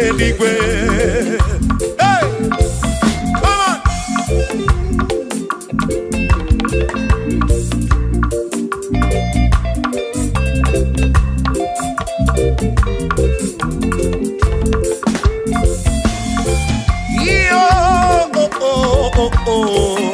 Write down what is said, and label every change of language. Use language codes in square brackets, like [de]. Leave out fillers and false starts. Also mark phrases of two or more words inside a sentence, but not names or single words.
[ig] n'igwe. [en] Hey, come on. Yo, oh, oh, oh, oh.